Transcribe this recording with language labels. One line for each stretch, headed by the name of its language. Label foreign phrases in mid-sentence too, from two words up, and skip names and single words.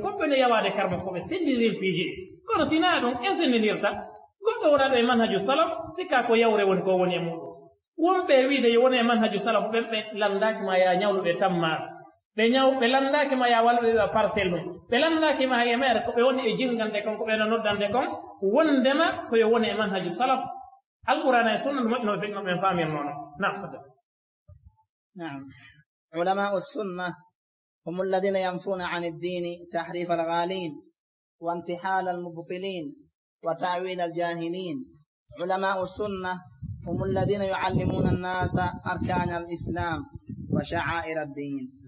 Fula: komɓe ne yawade karmo koɓe sendindiren piiji ɗi kono sina ɗum en sendindirta goɗɗo wonaɗo e manhaju salaf sikka ko yawre woni ko woni e muɗum wonɓe wiide yo woni e manhaju salaf ɓen ɓe landaki ma ya ñawluɓe tammar ɓe landaki ma ya walɓe ɓe parcelle mum ɓe landaki ma e mere ko ɓe woni e jingande kon ko ɓe no noddande kon wondema koyo woni e manhaju salaf
Arabic: القرآن يسون المؤمن من فهم المعنى نعم علماء السنة هم الذين ينفون عن الدين تحريف الغالين وانتحال المبطلين وتأويل الجاهلين علماء السنة هم الذين يعلمون الناس أركان الإسلام وشعائر الدين